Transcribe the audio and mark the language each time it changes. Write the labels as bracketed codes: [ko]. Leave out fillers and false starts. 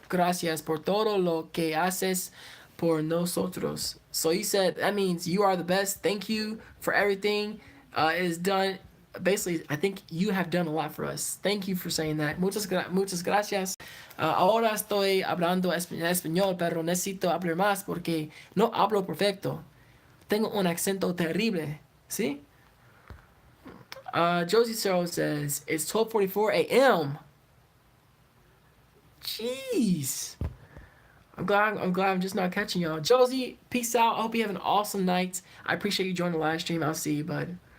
[es] Gracias por todo lo que haces por nosotros. [en] So he said that means you are the best. Thank you for everything. It is done. Basically, I think you have done a lot for us. Thank you for saying that. [es] Muchas gracias. Ahora estoy hablando español, pero necesito hablar más porque no hablo perfecto. Tengo un acento terrible. ¿Sí? [en] Josie Searle says, it's 12:44 a.m. Jeez. I'm glad I'm just not catching y'all. Josie, peace out. I hope you have an awesome night. I appreciate you joining the live stream. I'll see you, bud.